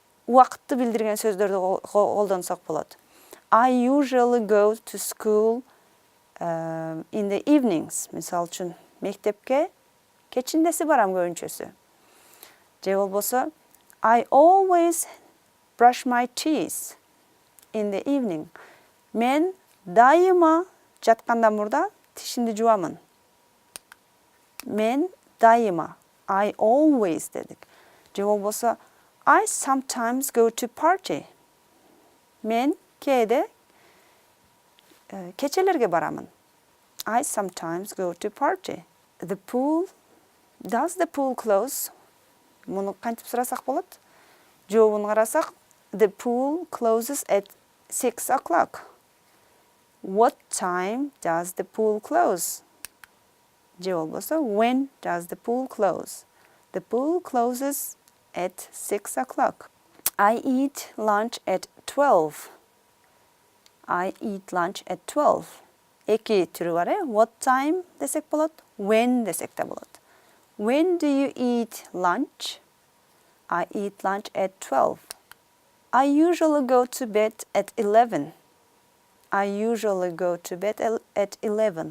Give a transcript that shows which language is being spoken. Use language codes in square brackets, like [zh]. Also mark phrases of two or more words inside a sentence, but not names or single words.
[ky] убакытты билдирген сөздөрдү колдонсок болот. [en] I usually go to school in the evenings. [ky] Misal үчүн мектепке кечиндеси барам көбүнчөсү. Же болбосо [en] I always brush my teeth in the evening. [ky] Мен дайыма жаткандан мурда тишимди жуамын. Мен дайыма. [en] I always дедик. [ky] Же болбосо [en] I sometimes go to party. [ky] Мен кээде кечелерге барамын. [en] I sometimes go to party. The pool. Does the pool close? [ky] Муну кантип сурасак болот? Жообун карасак, [en] the pool closes at 6 o'clock. What time does the pool close? [ky] Же болбосо, [en] when does the pool close? The pool closes at 6 o'clock. I eat lunch at 12. I eat lunch at 12. [ky] Эки түрү бар, [en] What time [ky] десек болот, when десек да болот. [en] When do you eat lunch? I eat lunch at 12. I usually go to bed at 11. I usually go to bed at 11.